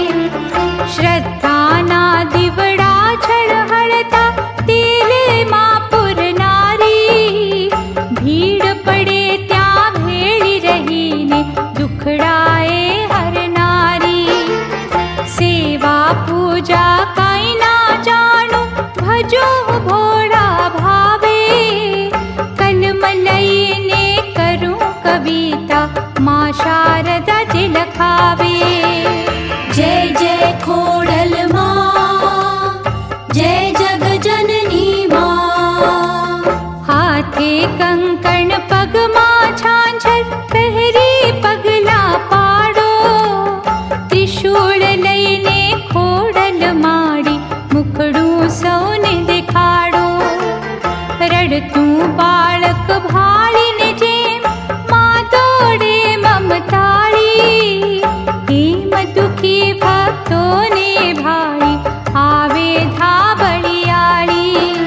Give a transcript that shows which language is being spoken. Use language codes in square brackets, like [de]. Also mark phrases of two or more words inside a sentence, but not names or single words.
[gu] શ્રદ્ધાના દીવડા ઝળહળતા તેલમાં પૂરનારી, ભીડ પડે ત્યાં ભેળી રહીને દુખડાએ હરનારી. સેવા પૂજા કાંઈ ના જાણું ભજો ભોળા ભાવે, કલમ લઈને કરું કવિતા માં શારદા જે લખાવે. [hi] जय जय खोडल मां, जय जग जननी मां. [gu] હાથે કંકણ પગમાં ઝાંઝર પહેરી પગલા પાડો, ત્રિશૂળ લઈને ખોડલ માડી મુખડું સૌને દેખાડો. રડતું બાળક ભાળીને જેમ માં દોડે મમતાળી, એમ દુખી ભક્તોને ભાળી આવે ધાબળિયાળી.